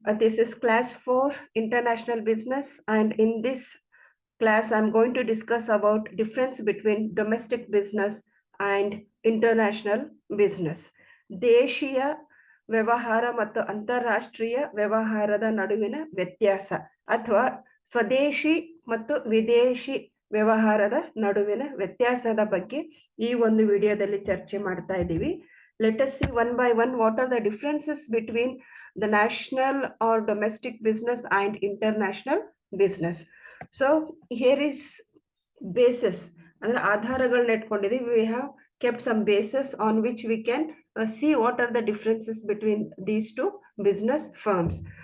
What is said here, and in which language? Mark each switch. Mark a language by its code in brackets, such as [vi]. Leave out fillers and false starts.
[en] This is class 4 International Business, and in this class I'm going to discuss about difference between domestic business and international business. [kn] ದೇಶೀಯ ವ್ಯವಹಾರ ಮತ್ತು ಅಂತಾರಾಷ್ಟ್ರೀಯ ವ್ಯವಹಾರದ ನಡುವಿನ ವ್ಯತ್ಯಾಸ ಅಥವಾ ಸ್ವದೇಶಿ ಮತ್ತು ವಿದೇಶಿ ವ್ಯವಹಾರದ ನಡುವಿನ ವ್ಯತ್ಯಾಸದ ಬಗ್ಗೆ ಈ ಒಂದು ವಿಡಿಯೋದಲ್ಲಿ ಚರ್ಚೆ ಮಾಡ್ತಾ ಇದ್ದೀವಿ. [en] Let us see one by one what are the differences between the national or domestic business and international business. So here is basis. [kn] ಅಂದ್ರೆ ಆಧಾರಗಳನ್ನ ಇಟ್ಕೊಂಡಿದ್ದೀವಿ. [en] We have kept some basis on which we can see what are the differences between these two business firms.